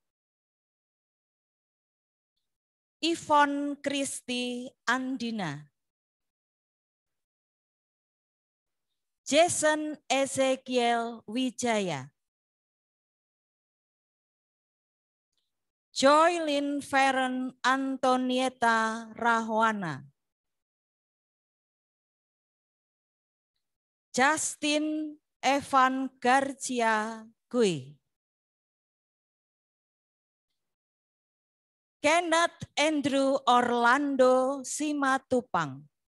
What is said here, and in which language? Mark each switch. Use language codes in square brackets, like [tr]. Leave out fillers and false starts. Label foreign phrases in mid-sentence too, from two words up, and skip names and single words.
[id] Ivon Kristi Andina. Jason Ezekiel Wijaya. Joylyn Feren Antonieta Rahwana. Justin Evan Garcia Gui. Kenneth Andrew Orlando Simatupang.